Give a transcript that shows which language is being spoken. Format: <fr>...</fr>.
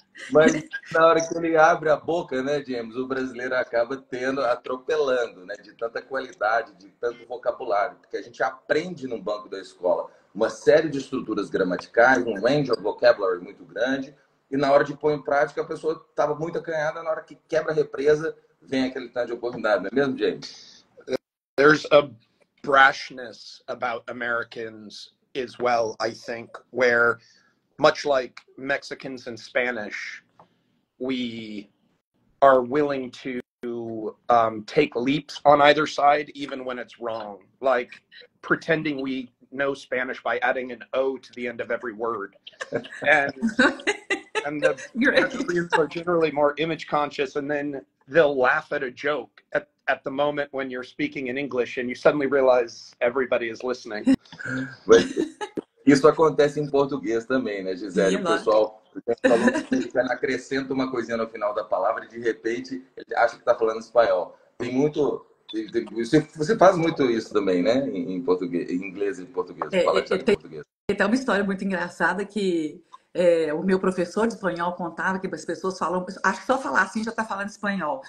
<pt>Mas na hora que ele abre a boca, né, James, o brasileiro acaba atropelando, né, de tanta qualidade, de tanto vocabulário, porque a gente aprende no banco da escola uma série de estruturas gramaticais, um</pt> <en>range of vocabulary</en> <pt>muito grande, e na hora de pôr em prática a pessoa estava muito acanhada, na hora que quebra a represa, vem aquele tanto de oportunidade, não é mesmo, James?</pt> <en>There's a brashness about Americans as well, I think, where much like Mexicans and Spanish, we are willing to take leaps on either side, even when it's wrong. Like pretending we know Spanish by adding an O to the end of every word. And the Brazilians are generally more image conscious, and then they'll laugh at a joke at the moment when you're speaking in English and you suddenly realize everybody is listening.</en> <pt>Isso acontece em português também, né, Gisele? O pessoal acrescenta uma coisinha no final da palavra e de repente ele acha que está falando espanhol. Tem muito... Você faz muito isso também, né? Em português, em inglês e português. Tem uma história muito engraçada que o meu professor de espanhol contava que as pessoas falam, acho que só falar assim já está falando espanhol.</pt>